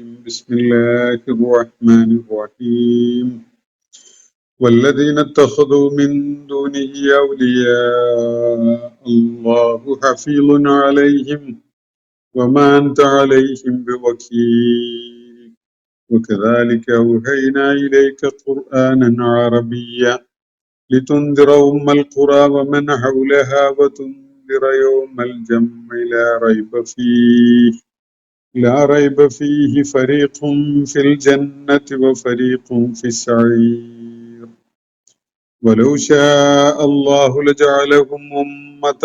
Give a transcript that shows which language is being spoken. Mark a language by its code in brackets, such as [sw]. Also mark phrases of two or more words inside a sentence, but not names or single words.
[ar] بسم الله الرحمن الرحيم. والذين اتخذوا من دونه أولياء الله حفيظ عليهم وما أنت عليهم بوكيل وكذلك أوحينا إليك قرآنا عربيا لتنذر أم القرى ومن حولها وتنذر يوم الجمع لا ريب فيه فريق في الجنة وفريق في السعير ولو شاء الله لجعلهم أمة